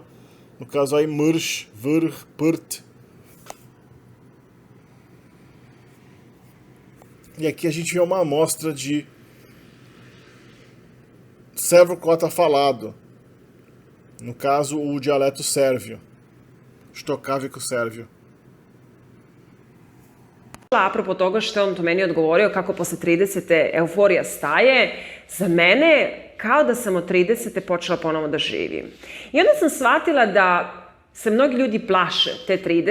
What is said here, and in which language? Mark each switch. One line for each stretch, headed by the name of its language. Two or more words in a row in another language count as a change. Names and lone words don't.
Portuguese: No caso aí,
Croatian: mrš, vrh, prt.
Portuguese: E aqui a gente vê uma amostra de sérvio-croata falado. No caso, o dialeto sérvio, štokavico sérvio.
Serbian: Apropo toga što on to meni odgovorio kako posle 30. euforija staje, za mene kao da sam od 30. počela ponovo da živim. I onda sam shvatila da se mnogi ljudi plaše te 30.